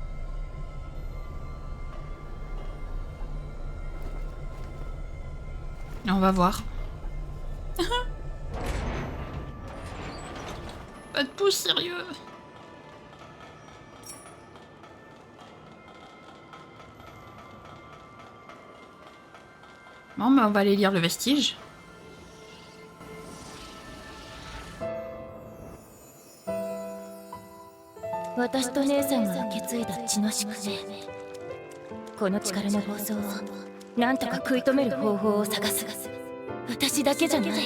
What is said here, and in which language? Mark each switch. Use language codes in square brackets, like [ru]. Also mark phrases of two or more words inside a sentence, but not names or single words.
[fr] On va voir. Pas de pouce, sérieux. Bon, bah on va aller lire le vestige. [ja] この力の暴走をなんとか食い止める方法を探す。私だけじゃない。